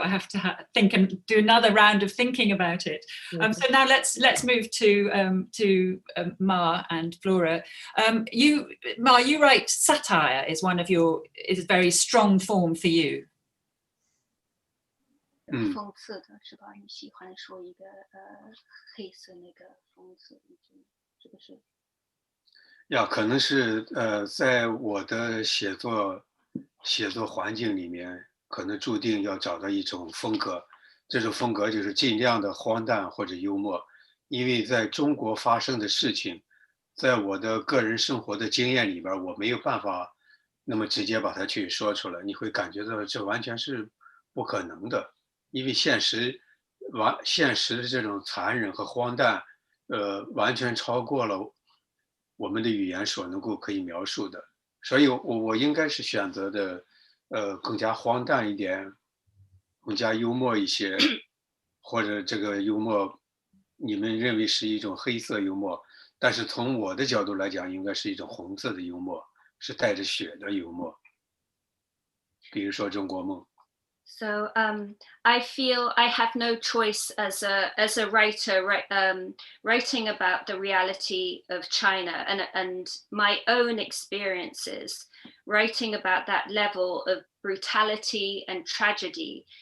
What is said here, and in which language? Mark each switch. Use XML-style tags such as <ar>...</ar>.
<en>I have to think and do another round of thinking about it. So now let's move to Ma and Flora. Ma, you write satire is is a very strong form for you.</en> <zh>讽刺的是吧？你喜欢说一个黑色那个讽刺，是不是？可能是在我的写作环境里面，可能注定要找到一种风格，这种风格就是尽量的荒诞或者幽默，因为在中国发生的事情，在我的个人生活的经验里边，我没有办法那么直接把它去说出来，你会感觉到这完全是不可能的，因为现实的这种残忍和荒诞，完全超过了我们的语言所能够可以描述的，所以我应该是选择的，更加荒诞一点，更加幽默一些，或者这个幽默你们认为是一种黑色幽默，但是从我的角度来讲，应该是一种红色的幽默，是带着血的幽默。比如说《中国梦》。</zh> <en>So I feel I have no choice as a writer writing about the reality of China and my own experiences, writing about that level of brutality and tragedy.</en>